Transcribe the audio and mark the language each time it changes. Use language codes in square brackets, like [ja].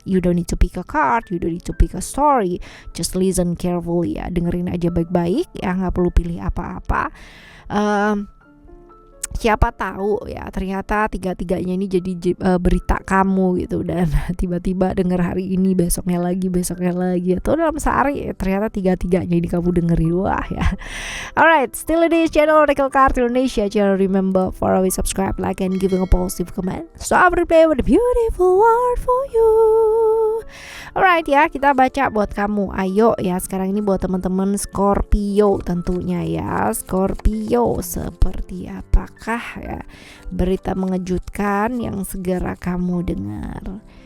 [en] You don't need to pick a card, you don't need to pick a story, just listen carefully ya. [id] Dengerin aja baik-baik ya, nggak perlu pilih apa-apa. Siapa tahu ya ternyata tiga-tiganya ini jadi berita kamu gitu, dan tiba-tiba denger hari ini, besoknya lagi atau dalam sehari ternyata tiga-tiganya ini kamu dengerin. Wah ya. [en] Alright, still it is channel Oracle Card Indonesia. Jangan remember for always subscribe, like, and giving a positive comment. So I will play with a beautiful word for you. [id] Alright ya, kita baca buat kamu. Ayo ya, sekarang ini buat teman-teman Scorpio tentunya ya. Scorpio, seperti apakah ya berita mengejutkan yang segera kamu dengar?